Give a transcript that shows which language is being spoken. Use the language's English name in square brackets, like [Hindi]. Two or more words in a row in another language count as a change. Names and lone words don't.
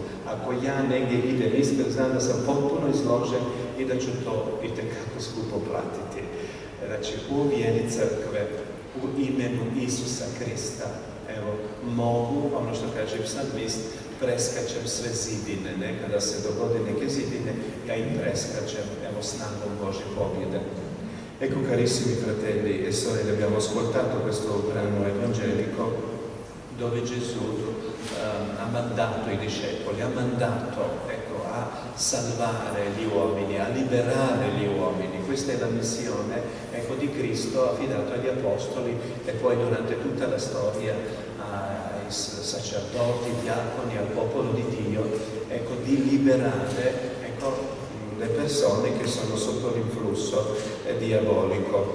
[Croatian] Ako ja negdje idem ispred, znam da sam potpuno izložen i da ću to itekako skupo platiti. Znači, u vjeri crkve, u imenu Isusa Krista, evo, mogu, ono što kaže psalmist, preskačem sve zidine, kada se dogode neke zidine, ja im preskačem, evo, snagom Božje pobjede. [Italian] Ecco, carissimi fratelli e sorelle, abbiamo ascoltato questo brano evangelico dove Gesù ha mandato i discepoli, ha mandato, ecco, a salvare gli uomini, a liberare gli uomini. Questa è la missione, ecco, di Cristo affidato agli apostoli e poi durante tutta la storia ai sacerdoti, diaconi, al popolo di Dio, ecco, di liberare, ecco, le persone che sono sotto l'influsso diabolico.